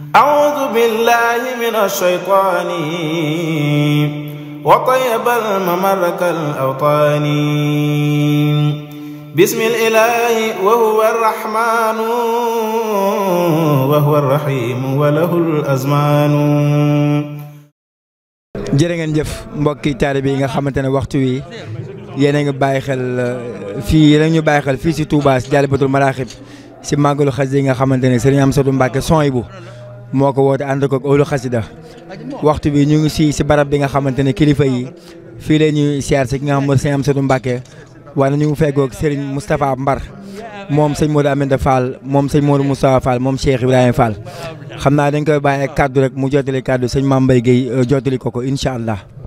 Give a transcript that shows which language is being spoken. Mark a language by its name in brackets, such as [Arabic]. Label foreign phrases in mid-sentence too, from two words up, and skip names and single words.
[Arabic] أعوذ بالله من الشيطان وطيب الممر كالأوطان بسم الإله وهو الرحمن وهو الرحيم وله الأزمان. [Wolof] jërë ngeen jëf mbokki taalibe yi nga xamante ne waxtu wi yéen a ngi bàyyi xel fii yéen a ngi ñu bàyyi xel fii si Touba si Jaalibatul Maraaxib si màggalu xasida yi nga xamante ne Serigne Amsatou Mbacké Souhaïbou moo ko woote ànd ko ak ëllu xasida waxtu bi ñu ngi si barab bi nga xamante ne kilifa yi fii la ñuy siyaar si ki nga xam mooy Serigne Amsatou Mbacké wala ñu ngi feggoog Serigne Moustapha Mbar moom sëñ Modou Aminta Fall moom sëñ Modou Moustapha Fall moom Cheikh Ibrahima Fall xam naa dañ koy bàyyi ak kaddu rek mu jottali kaddu sëñ Mame Mbaye Guèye jottali ko [Arabic] إن شاء الله.